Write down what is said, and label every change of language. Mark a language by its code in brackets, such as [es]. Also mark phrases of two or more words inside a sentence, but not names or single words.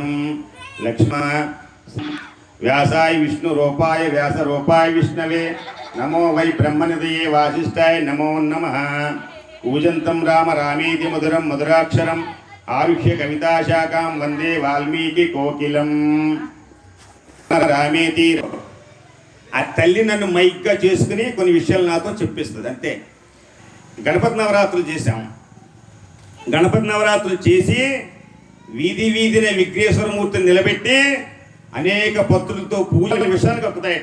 [sa] लक्ष्मण व्यासाय विष्णुरूपाय व्यासरूपाय विष्णवे नमो वै ब्रह्मनिधये वासिष्ठाय नमो नमः। कूजन्तं राम रामेति मधुरं मधुराक्षरम् आरुह्य कविताशाखां वन्दे वाल्मीकिकोकिलं। [te] రామేతి ఆ తల్లి నన్ను మైక్గా చేసుకుని కొన్ని విషయాలు నాతో చెప్పిస్తుంది అంతే. గణపతి నవరాత్రులు చేశాం. గణపతి నవరాత్రులు చేసి వీధి వీధిన విఘ్నేశ్వరమూర్తిని నిలబెట్టి అనేక పత్రులతో పూజల విషయానికి వస్తాయట.